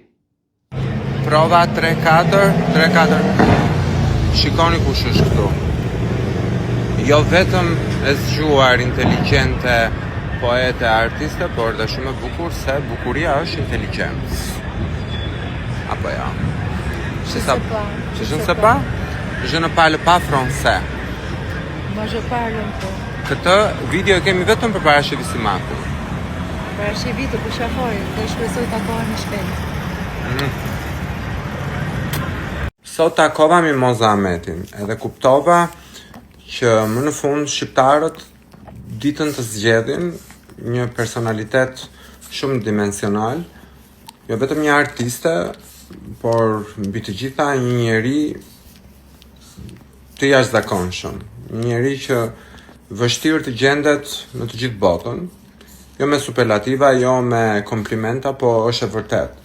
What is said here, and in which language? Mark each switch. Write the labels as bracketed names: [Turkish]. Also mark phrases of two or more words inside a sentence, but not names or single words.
[Albanian] Prova 3-4. Shikoni kush është këtu. Jo vetëm e zgjuar, inteligjente, poete, artiste, por dhe shumë e bukur se bukuria është inteligencë. Apo ja. [French] Je ne sais pas. Je ne parle pas français. Moi je parle un peu. [Albanian] Këtë video e kemi vetëm për Parashqevi Simakun. Parashqevi të përshafoj dhe shpresoj takohemi shpejt. Sot takova Mimoza Ahmetin edhe kuptova që më në fund shqiptarët ditën të zgjedhin një personalitet shumë dimensional, jo vetëm një artiste, por mbi të gjitha një njeri të jashtëzakonshëm, një njeri që vështirë të gjendet në të gjithë botën, jo me superlativa, jo me komplimenta, po është e vërtet.